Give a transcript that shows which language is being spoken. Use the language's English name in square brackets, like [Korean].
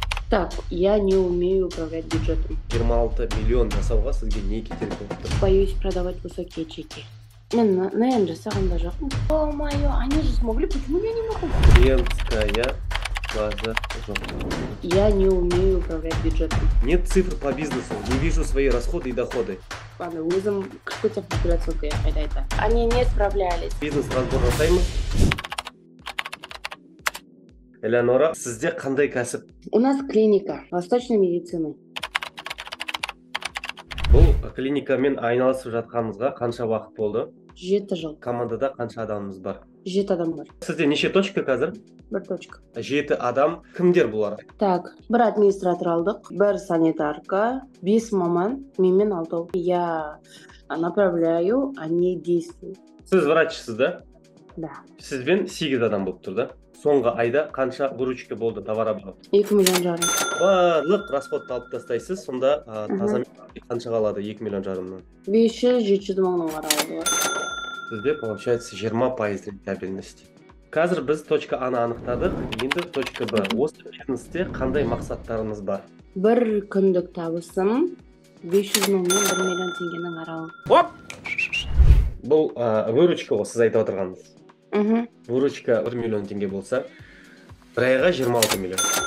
[Russian] Так, я не умею управлять бюджетом. [Kazakh] 26 миллион жасауға сізге не кедергі болып тұр? [Russian] Боюсь продавать высокие чеки. [Kazakh] Мен [Russian] наверное [Kazakh] жасағанда жоқпын. [Russian] О-моё, они же смогли, почему я не могу? Клиентская база [Kazakh] жоқ. [Russian] Я не умею управлять бюджетом. Нет цифр по бизнесу, не вижу свои расходы и доходы. Ладно, [Kazakh] өзім кірпіте операцияға қайда айта. [Russian] Они не справлялись. [Kazakh] Бизнес разбор жасаймыз. Элеонора, сізде қандай кәсіп? [Russian] У нас клиника восточной медицины. [Kazakh] Бұл клиникамен айналысып жатқанымызға қанша уақыт болды? 7 жыл. Командада қанша адамымыз бар? 7 адам бар. Сізде неше точка қазір? 1 точка. 7 адам. Кімдер бұлар? [Russian] Так, [Kazakh] бір администратор алдық, бір санитарка, 5 маман, менімен 6. [Russian] Я направляю, они действуют. [Kazakh] Сіз врачсыз да? [Russian] Да. [Kazakh] Сізбен 8 адам болып тұр да? Соңғы айда қанша выручка болды товар оборот? 2 миллион жарым. Барлық расходты алып тастайсыз, сонда таза қанша қалады 2 миллион жарымнан? 500-700 мыңның аралығы бар. Сізде [Russian] получается 20% рентабельности. [Kazakh] Қазір біз точка А-ны анықтадық, енді точка Б. Осы бизнесте қандай мақсаттарыңыз бар? Бір күндік табысым 500 мыңнан 1 миллион теңгенің аралығы. Бұл выручка ғой, сіз айтып отырғаныңыз. Выручка 1 миллион теңге болса, бір айға 26 миллион.